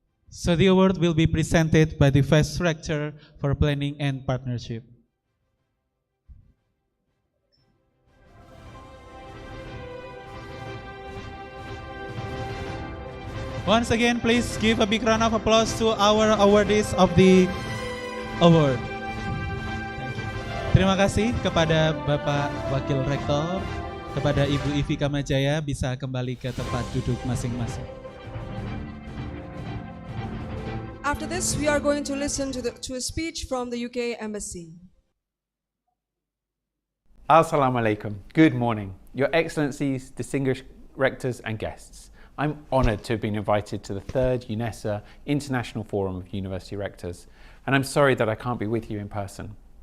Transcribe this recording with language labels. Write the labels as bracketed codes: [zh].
[en] So the award will be presented by the Vice Rector for Planning and Partnership. Once again, please give a big round of applause to our awardees of the award. Thank you. [id] Terima kasih kepada Bapak Wakil Rektor, kepada Ibu Ifi Kamajaya, bisa kembali ke tempat duduk masing-masing. [en] After this, we are going to listen to a speech from the UK Embassy. Assalamu alaikum. Good morning. Your Excellencies, distinguished rectors and guests. I'm honoured to have been invited to the third Unesa International Forum of University Rectors, and I'm sorry that I can't be with you in person.